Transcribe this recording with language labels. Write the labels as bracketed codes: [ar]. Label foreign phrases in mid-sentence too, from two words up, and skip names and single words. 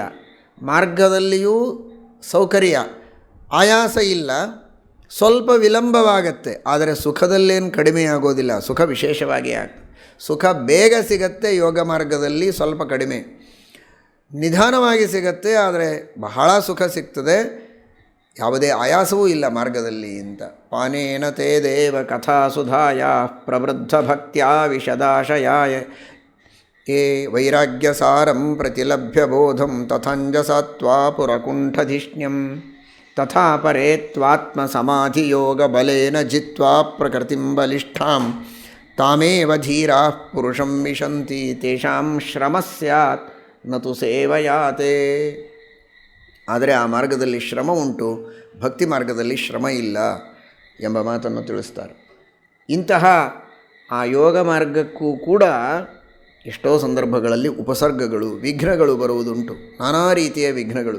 [kn] ಮಾರ್ಗದಲ್ಲಿಯೂ ಸೌಕರ್ಯ, ಆಯಾಸ ಇಲ್ಲ, ಸ್ವಲ್ಪ ವಿಳಂಬವಾಗತ್ತೆ, ಆದರೆ ಸುಖದಲ್ಲೇನು ಕಡಿಮೆ ಆಗೋದಿಲ್ಲ. ಸುಖ ವಿಶೇಷವಾಗಿ ಆಗ್ತದೆ. ಸುಖ ಬೇಗ ಸಿಗತ್ತೆ ಯೋಗ ಮಾರ್ಗದಲ್ಲಿ, ಸ್ವಲ್ಪ ಕಡಿಮೆ ನಿಧಾನವಾಗಿ ಸಿಗತ್ತೆ, ಆದರೆ ಬಹಳ ಸುಖ ಸಿಗ್ತದೆ, ಯಾವುದೇ ಆಯಾಸವೂ ಇಲ್ಲ ಮಾರ್ಗದಲ್ಲಿ ಅಂತ. [sa] ಪಾನೇನ ತೇ ದೇವ ಕಥಾ ಸುಧಾಯ ಪ್ರವೃದ್ಧ ಭಕ್ತ್ಯಾ ವಿಶದಾಶಯಾಯ ಏ ವೈರಾಗ್ಯ ಸಾರಂ ಪ್ರತಿಲಭ್ಯ ಬೋಧಂ ತಥಂಜಸತ್ವಾ ಪುರಕುಂಠಧಿಷ್ಣ್ಯಂ ತಥಾ ಪರೇ ತ್ವಾತ್ಮ ಸಮಾಧಿಯೋಗ ಬಲೇನ ಜಿತ್ವಾ ಪ್ರಕೃತಿಂ ಬಲಿಷ್ಠಾಂ ತಾಮೇವ ಧೀರಾ ಪುರುಷಂ ವಿಶಂತಿ ತೇಷಾಂ ಶ್ರಮ ಸ್ಯಾತ್ ನತು ಸೇವಯಾತೆ. [kn] ಆದರೆ ಆ ಮಾರ್ಗದಲ್ಲಿ ಶ್ರಮ ಉಂಟು, ಭಕ್ತಿ ಮಾರ್ಗದಲ್ಲಿ ಶ್ರಮ ಇಲ್ಲ ಎಂಬ ಮಾತನ್ನು ತಿಳಿಸ್ತಾರೆ. ಇಂತಹ ಆ ಯೋಗ ಮಾರ್ಗಕ್ಕೂ ಕೂಡ ಎಷ್ಟೋ ಸಂದರ್ಭಗಳಲ್ಲಿ ಉಪಸರ್ಗಗಳು, ವಿಘ್ನಗಳು ಬರುವುದುಂಟು, ನಾನಾ ರೀತಿಯ ವಿಘ್ನಗಳು.